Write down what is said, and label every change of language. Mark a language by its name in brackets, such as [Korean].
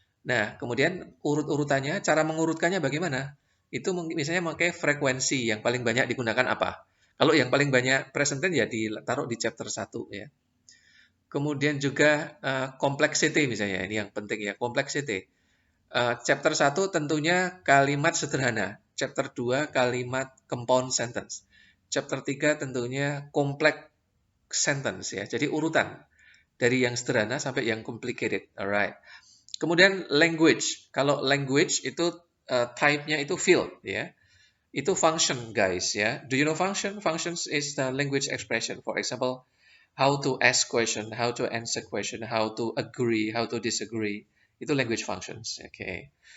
[Indonesian] Nah, kemudian urut-urutannya, cara mengurutkannya bagaimana? Itu misalnya pakai frekuensi yang paling banyak digunakan apa? Kalau yang paling banyak present tense ya ditaruh di chapter 1 ya. Kemudian juga complexity misalnya, ini yang penting ya, complexity. Chapter 1 tentunya kalimat sederhana. Chapter 2 kalimat compound sentence. Chapter 3 tentunya complex sentence ya. Jadi urutan dari yang sederhana sampai yang complicated. Alright. Kemudian language. Kalau language itu type-nya itu field ya. [English] Itu function guys ya. Do you know function? Functions is the language expression. For example, how to ask question, how to answer question, how to agree, how to disagree. Itu language functions. Okay.